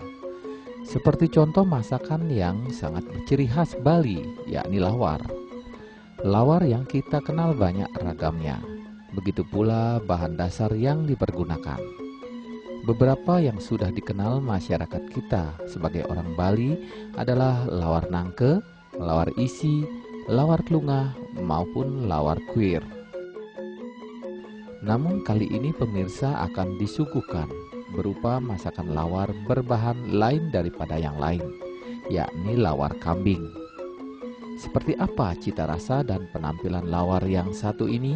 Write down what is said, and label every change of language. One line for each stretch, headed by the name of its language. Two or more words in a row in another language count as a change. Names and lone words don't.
Indonesian: Seperti contoh masakan yang sangat berciri khas Bali, yakni lawar. Lawar yang kita kenal banyak ragamnya, begitu pula bahan dasar yang dipergunakan. Beberapa yang sudah dikenal masyarakat kita sebagai orang Bali adalah lawar nangke, lawar isi, lawar klungah, maupun lawar kuir. Namun kali ini pemirsa akan disuguhkan berupa masakan lawar berbahan lain daripada yang lain, yakni lawar kambing. Seperti apa cita rasa dan penampilan lawar yang satu ini?